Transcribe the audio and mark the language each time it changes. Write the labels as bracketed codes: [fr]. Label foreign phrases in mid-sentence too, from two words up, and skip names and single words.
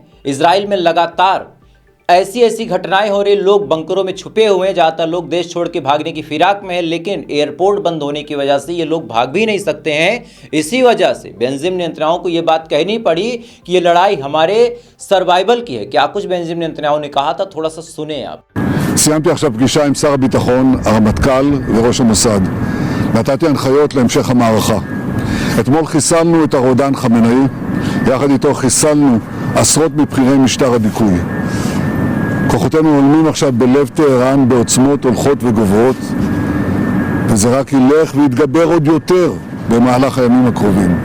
[hi] इजराइल में लगातार ऐसी घटनाएं हो रही, लोग बंकरों में छुपे हुए हैं, ज़्यादातर लोग देश छोड़ के भागने की फिराक में है, लेकिन एयरपोर्ट बंद होने की वजह से ये लोग भाग भी नहीं सकते हैं। इसी वजह से बेंजामिन नेतन्याहू को ये बात कहनी पड़ी कि ये लड़ाई हमारे सर्वाइवल की है। क्या कुछ बेंजामिन नेतन्याहू ने कहा था, थोड़ा सा सुने आप। [he] סיימתי עכשיו פגישה עם שר הביטחון, הרמטכ"ל וראש המוסד. נתתי הנחיות להמשך המערכה. אתמול חיסלנו את הרודן חמינאי, יחד איתו חיסלנו עשרות מבכירי משטר הדיכוי. כוחותינו עולמים עכשיו בלב טהרן בעוצמות הולכות וגוברות, וזה רק ילך ויתגבר עוד יותר במהלך הימים הקרובים.